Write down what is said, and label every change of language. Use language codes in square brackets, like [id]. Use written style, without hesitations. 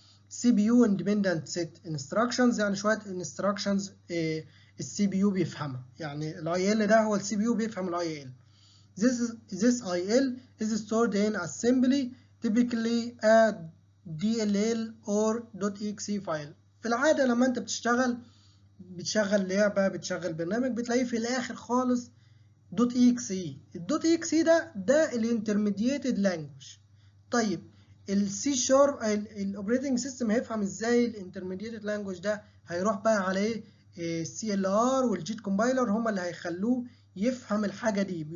[ar] CPU independent set instructions، يعني شوية instructions السي بي يو بيفهمها. يعني الاي ال ده هو السي بي يو بيفهم الاي ال. [en] This IL is stored in assembly, typically a DLL or .exe file. [ar] في العادة لما انت بتشغل لعبة، بتشغل برنامج، بتلاقيه في الآخر خالص .exe. .exe ده الانترميديتد لانجوج. طيب السي شارب الاوبريتنج سيستم هيفهم ازاي الانترميديتد لانجوج ده؟ هيروح بقى على ايه؟ السي ال ار والجيت كومبايلر هم اللي هيخلوه يفهم الحاجه دي.